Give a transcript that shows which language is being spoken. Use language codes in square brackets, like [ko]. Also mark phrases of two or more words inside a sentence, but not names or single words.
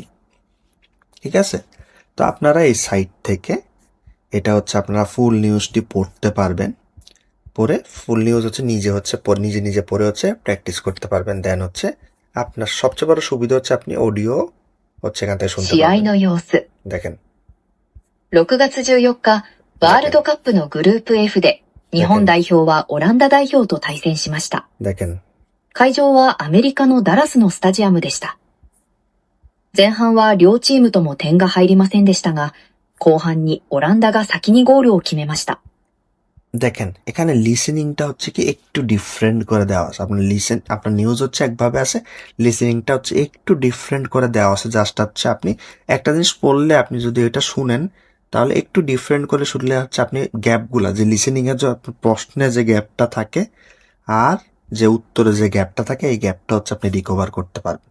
[bn] ঠিক আছে, তো আপনারা এই সাইট থেকে এটা হচ্ছে আপনারা [en] full news [bn] পড়তে পারবেন। পড়ে [en] full news [bn] হচ্ছে নিজে নিজে পড়ে হচ্ছে প্র্যাকটিস করতে পারবেন। দেন হচ্ছে আপনার সবচেয়ে বড় সুবিধা হচ্ছে আপনি অডিও হচ্ছে এখান থেকে শুনতে [ja] 試合 [bn] পারবেন। [ja] の様子。 [bn] দেখেন [ja] 6月14日、ワールドカップのグループ F で、日本代表はオランダ代表と対戦しました。 [bn] দেখেন [ja] 会場はアメリカのダラスのスタジアムでした。前半は両チームとも点が入りませんでしたが、後半にオランダが先にゴールを決めました。 [bn] দেখেন এখানে লিসেনিংটা হচ্ছে কি একটু ডিফারেন্ট করে দেওয়া আছে। আপনার নিউজ হচ্ছে একভাবে আছে, লিসেনিংটা হচ্ছে একটু ডিফারেন্ট করে দেওয়া আছে। জাস্ট হচ্ছে আপনি একটা জিনিস পড়লে আপনি যদি এটা শুনেন তাহলে একটু ডিফারেন্ট করে শুনলে হচ্ছে আপনি গ্যাপগুলা যে লিসেনিং এর যে প্রশ্নে যে গ্যাপটা থাকে আর যে উত্তরে যে গ্যাপটা থাকে এই গ্যাপটা হচ্ছে আপনি রিকভার করতে পারবেন।